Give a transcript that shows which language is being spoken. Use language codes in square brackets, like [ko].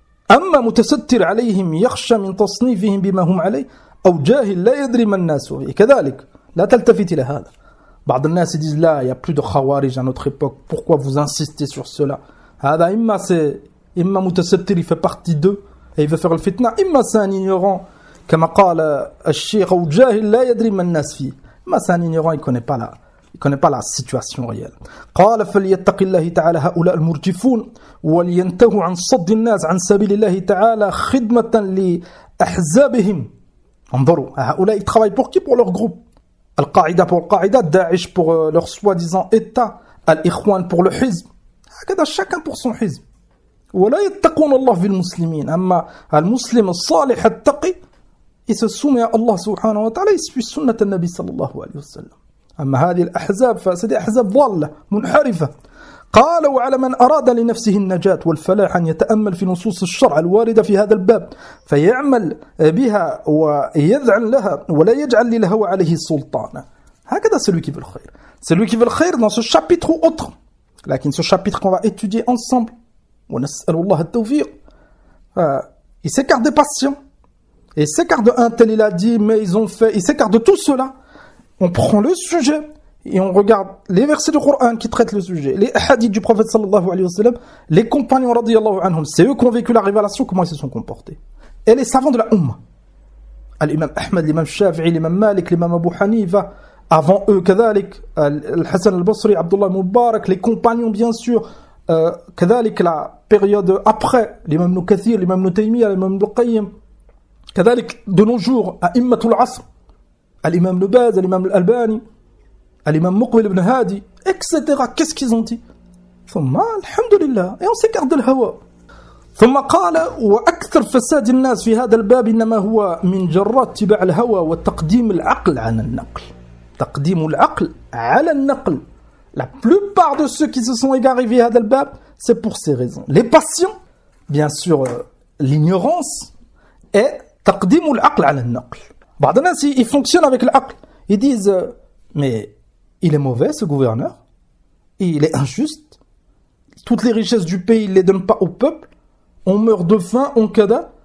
[ar] أما متستر عليهم يخشى من تصنيفهم بما هم عليه أو جاهل لا يدري ما الناس فيه كذلك لا تلتفت إلى هذا. بعض الناس يقولون لا [fr] il y a plus de khawarij à notre époque, pourquoi vous insistez sur cela? [ar] هذا إما إما متستر, [fr] il fait partie d'eux et il veut faire le fitna. [ar] إما [fr] c'est un ignorant [ar] كما قال الشيخ أو جاهل لا يدري ما الناس فيه. [fr] إما c'est un ignorant, il connaît pas la situation réelle. [ar] قال فليتق الله تعالى هؤلاء المرجفون ولينتهوا عن صد الناس عن سبيل الله تعالى خدمة لأحزابهم. انظروا هؤلاء يتخوّي [fr] pour qui? Pour leur groupe. القاعدة pour القاعدة, داعش pour leur soi-disant état, الإخوان pour le حزب. هكذا chacun pour son حزب. [ar] ولا يتقون الله في المسلمين. أما المسلم الصالح التقي, [fr] il se soumet à Allah [ar] سبحانه وتعالى, [fr] il suit [ar] سنة النبي صلى الله عليه وسلم. أما هذه الأحزاب فهذه أحزاب ضالة منحرفة. قال وعلى من أراد لنفسه النجاة والفلاح أن يتأمل في نصوص الشرع الواردة في هذا الباب فيعمل بها ويذعن لها ولا يجعل للهوى عليه سلطانا. [fr] هكذا celui qui veut le خير. Celui qui veut le خير dans ce chapitre ou autre. لكن ce chapitre qu'on va étudier ensemble. [ar] ونسأل الله التوفيق. [fr] Il s'écarte des passions. Il s'écarte de un tel, il a dit, mais ils ont fait. Il s'écarte de tout cela. On prend le sujet et on regarde les versets du Coran qui traitent le sujet, les hadiths du prophète sallallahu alayhi wa sallam, les compagnons radiyallahu anhum, c'est eux qui ont vécu la révélation, comment ils se sont comportés. Et les savants de la Ummah, l'imam Ahmed, l'imam Shafi'i, l'imam Malik, l'imam Abu Hanifa, avant eux, كذلك, Al-Hassan al-Basri, Abdullah Mubarak, les compagnons bien sûr, كذلك, la période après, l'imam Nukathir, l'imam Nutaymiyyah, l'imam Nukayyim, كذلك, de nos jours, à Immatul Asr, الإمام لباز, الإمام الألباني, الإمام مقبل بن هادي, etc. Qu'est-ce qu'ils ont dit? [ar] ثم الحمد لله. [fr] Et on s'écarte de l'hawa. [ar] ثم قال وأكثر فساد الناس في هذا الباب إنما هو من جرات تبع الهوى وتقديم العقل على النقل. تقديم العقل على النقل. [fr] La plupart de ceux qui se sont égarés [ar] في هذا الباب, [fr] c'est pour ces raisons. Les passions, bien sûr, l'ignorance, et [ar] تقديم العقل على النقل. [fr] Badana, ils fonctionnent avec l'aql. Ils disent, mais il est mauvais ce gouverneur, il est injuste, toutes les richesses du pays, il ne les donne pas au peuple, on meurt de faim, on kada.